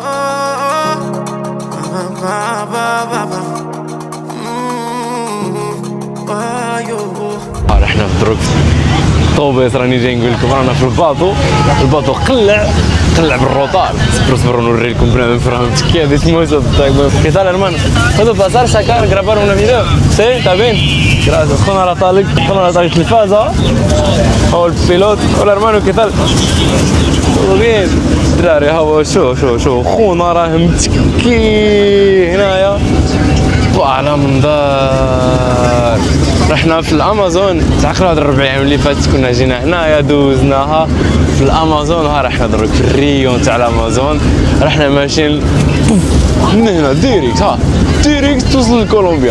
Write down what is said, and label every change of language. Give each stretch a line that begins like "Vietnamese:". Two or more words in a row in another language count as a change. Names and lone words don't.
Arabic: احنا في دروك طوبيس، راني جاي نقول لكم رانا في الباطو قلع بالروطار. صبروا نوريكم بنادم فراهم تكي هذه تموت.
Spanish: ¿Qué tal, hermano? ¿Puedo pasar, sacar, grabar un video? Sí, está bien. Gracias.
Arabic: خونا طالق التلفازة. هو البيلوت.
Spanish: Hola hermano, ¿qué tal? Todo bien.
Arabic: دراري هاو شو خونا راه متكي هنايا على منظر. رحنا في الامازون، تعقلوا هاد 4 ايام اللي فاتت كنا جينا هنايا دوزناها في الامازون. ها رحنا دروك في الريون تاع الامازون، رحنا ماشيين من هنا ديريكت توصل لكولومبيا.